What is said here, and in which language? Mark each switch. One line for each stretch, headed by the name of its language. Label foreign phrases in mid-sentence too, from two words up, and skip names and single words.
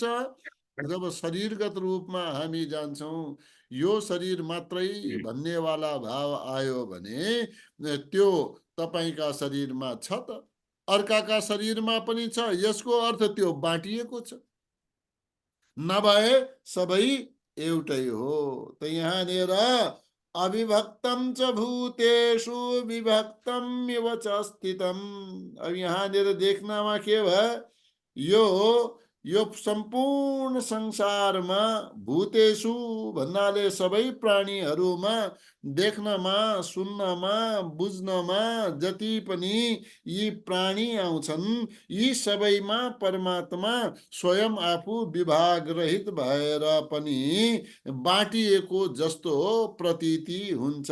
Nepali: जब शरीरगत रूपमा हामी जान्छौं, यो शरीर मात्रै भन्नेवाला भाव आयो भने त्यो तपाईका शरीरमा छ त, अर्काका शरीरमा पनि छ। यसको अर्थ त्यो बाँटिएको छ, नभए सबै एउटै हो। त यहाँनिर
Sanskrit: अविभक्तम च भूतेषु विभक्तम इव च स्थितम।
Nepali: अब यहाँनिर देख्नमा के भयो? यो सम्पूर्ण संसारमा भूतेषु भन्नाले सबै प्राणीहरूमा, देख्नमा, सुन्नमा, बुझ्नमा जति पनि यी प्राणी आउँछन्, यी सबैमा परमात्मा स्वयं आफू विभाग रहित भएर पनि बाँटिएको जस्तो प्रतीति हुन्छ।